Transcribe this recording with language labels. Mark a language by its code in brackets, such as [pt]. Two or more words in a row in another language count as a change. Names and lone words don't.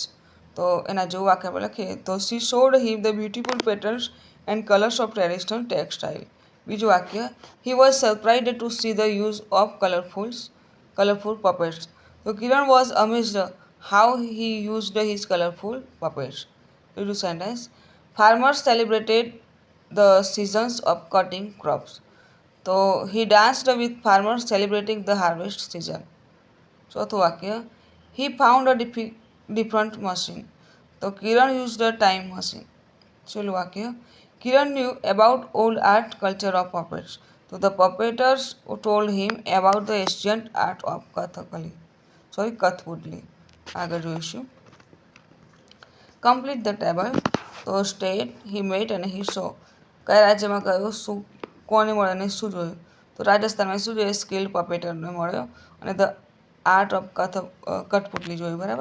[gu] તો એના જેવું વાક્ય આપણે લખીએ તો [en] She showed him the beautiful patterns and colours of traditional textile. [gu] બીજું વાક્ય, [en] He was surprised to see the use of colourful puppets. તો Kiran was amazed how he used his colourful puppets. [gu] ત્રીજું સેન્ટેન્સ, [en] farmers celebrated the seasons of cutting crops. તો he danced with farmers celebrating the harvest season. [gu] ચોથું વાક્ય, [en] he found a different machine. તો કિરણ used a time machine. [gu] છેલ્લું વાક્ય, [en] કિરણ knew about old art culture of puppets. તો the puppeteers told him about the ancient art of કથપુતલી. [gu] આગળ જોઈશું. [en] Complete the table. [gu] તો સ્ટેટ, [en] he met [gu] અને [en] he saw. [gu] કયા રાજ્યમાં ગયો, શું કોને મળ્યો અને શું જોયું? તો રાજસ્થાનમાં શું જોયું? સ્કિલ પપેટરને મળ્યો અને [en] the art of [gu] કઠપુતલી જોયું, બરાબર.